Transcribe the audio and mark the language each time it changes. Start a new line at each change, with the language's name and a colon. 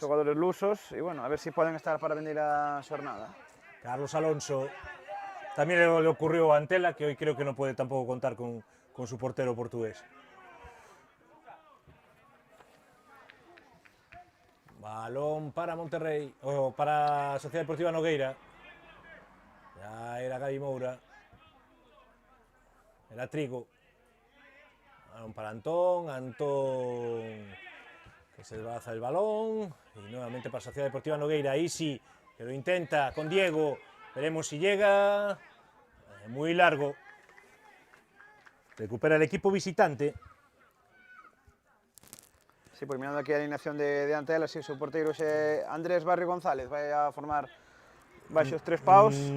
Galician: xogadores lusos, e bueno, a ver si poden estar para vender a xornada.
Spanish: Carlos Alonso. También le ocurrió a Antela, que hoy creo que no puede tampoco contar con su portero portugués. Balón para Monterrey, o para Sociedad Deportiva Nogueira. Ya era Gabi Moura. Era Trigo. Balón para Antón. Antón que se desbaza el balón. Y nuevamente para Sociedad Deportiva Nogueira. Ahí sí, que lo intenta con Diego. Veremos si llega. Muy largo. Recupera el equipo visitante.
Galician: Sí, pues mirando aquí a alineación de Antela, sí, su porteiro é Andrés Barrio González, vai a formar baixos 3 paus.